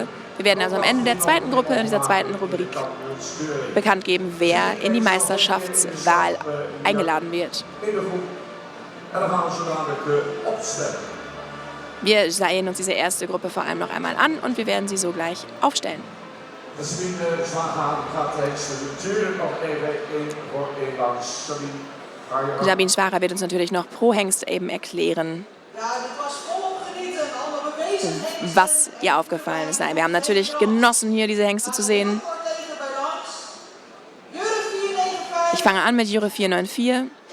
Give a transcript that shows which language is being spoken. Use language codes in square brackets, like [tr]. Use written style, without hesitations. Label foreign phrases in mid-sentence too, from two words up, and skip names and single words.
[de] Wir werden also am Ende der zweiten Gruppe, in dieser zweiten Rubrik, bekannt geben, wer in die Meisterschaftswahl eingeladen wird. Wir sehen uns diese erste Gruppe vor allem noch einmal an und wir werden sie sogleich aufstellen. [nl] Sabine Zwagehagen gaat de hengsten natuurlijk nog even één voor één langs. [de] Sabine Schwager wird uns natürlich noch pro Hengst eben erklären, was ihr aufgefallen ist. Nein, wir haben natürlich genossen, hier diese Hengste zu sehen. Ich fange an mit Jure 494.